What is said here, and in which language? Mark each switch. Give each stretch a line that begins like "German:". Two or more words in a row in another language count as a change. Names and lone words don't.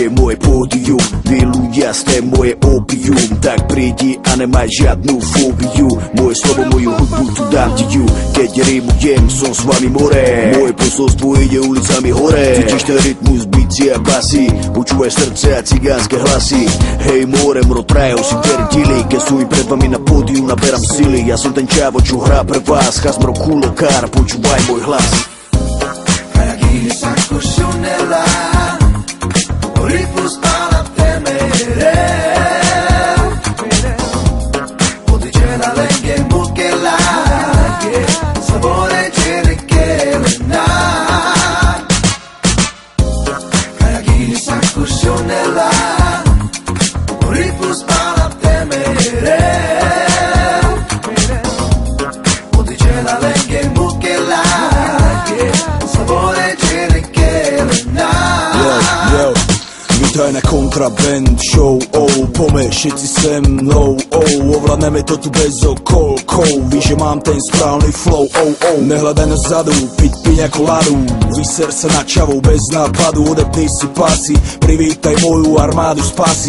Slovak: moje pódium, vy ľudia ste moje opium, tak prídi a nemaj žiadnu fóbiu, moje slovo, moju hudbu tu dám ti ju, keď rimujem, som s vami more, moje posolstvo ide ulicami hore, cítiš ten rytmus, bicie a basy, počúvaj srdce a cigánske hlasy, hej more,
Romany: mro trajo si verdili,
Slovak: keď sú pred vami na pódiu, naberám sily, ja som ten čávo, čo hrá pre vás, chasmro kulokár, počúvaj môj hlas.
Romany: Agili saku šunela, oripus pala temere. Poticela lenge mukela, sabore tekelina. Agili saku šunela, oripus pala temere. Poticela lenge mukela, sabore tekelina.
Slovak: Vítaj na Kontraband show, poďme všetci se mnou, ovládneme to tu bez okolkov, víš, že mám ten správny flow, nehľadaj na zadu, piť piňa koladu, vyser sa na čavou bez nápadu, odepni si pásy, privítaj moju armádu spásy.